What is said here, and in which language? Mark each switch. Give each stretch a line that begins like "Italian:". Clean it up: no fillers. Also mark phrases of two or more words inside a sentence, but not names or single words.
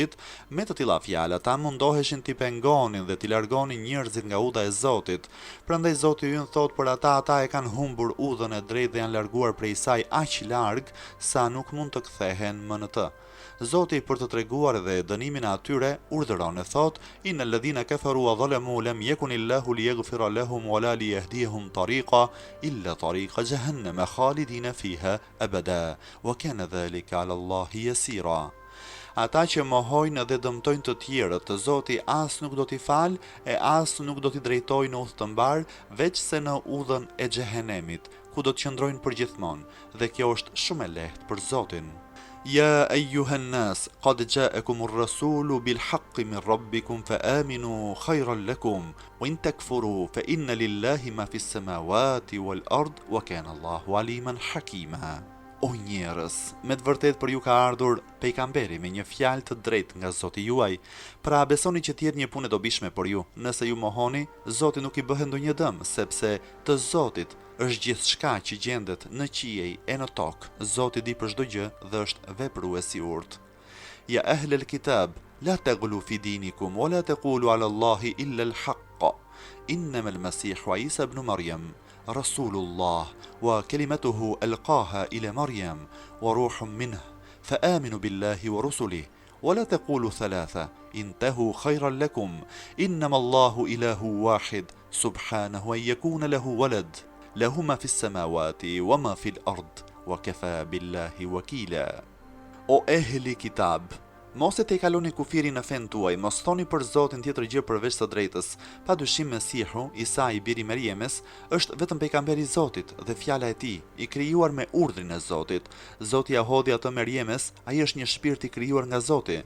Albanian: Me të tilla fjalë ata mundoheshin t'i pengonin dhe t'i largonin njerëzit nga udha e Zotit. Prandaj Zoti ynë thot për ata e kanë humbur udhën e drejtë dhe janë larguar prej saj aq larg sa nuk mund të kthehen më në të. Zoti për të treguar edhe dënimin e atyre urdhëron e thot:
Arabic: إن الذين كفروا وظلموا لم يكن الله ليغفر لهم ولا ليهديهم طريقا إلا طريق جهنم خالدين فيها أبدا وكان ذلك على الله يسيرا.
Albanian: Ata që mohojnë dhe dëmtojnë të tjerët, Zoti as nuk do t'i fal e as nuk do t'i drejtojnë në udhë të mbar, veç se në udhën e xhehenemit, ku do të qëndrojnë përgjithmonë, dhe kjo është shumë e lehtë për Zotin.
Arabic: يا أيها الناس قد جاءكم الرسول بالحق من ربكم فآمنوا خيرا لكم وإن تكفروا فإن لله ما في السماوات والأرض وكان الله عليما حكيما.
Albanian: O njerëz, me të vërtet për ju ka ardhur pejgamberi me një fjalë të drejtë nga Zoti juaj, pra besoni që t'jetë një punë e dobishme për ju. Nëse ju mohoni, Zoti nuk i bëhet ndonjë dëm, sepse të Zotit është gjithçka që gjendet në qiej e në tokë. Zoti di për çdo gjë dhe është veprues i urtë.
Arabic: يا أهل الكتاب لا تغلوا في دينكم ولا تقولوا على الله إلا الحق. إنما المسيح عيسى ابن مريم رسول الله وكلمته ألقاها إلى مريم وروح منه فآمنوا بالله ورسله ولا تقولوا ثلاثة انتهوا خيرا لكم إنما الله إله واحد سبحانه أن يكون له ولد له ما في السماوات وما في الأرض وكفى بالله وكيلا.
Albanian: O ehli kitab, mos e te kaloni kufirin në fen tuaj, mos thoni për Zotin tjetër gjë përveç së drejtës. Pa dyshim Mesihu, Isa i biri Merjemes, është vetëm pejgamberi i Zotit dhe fjala e tij, i krijuar me urdhrin e Zotit. Zoti ja hodhi atë Merjemes, ai është një shpirt i krijuar nga Zoti.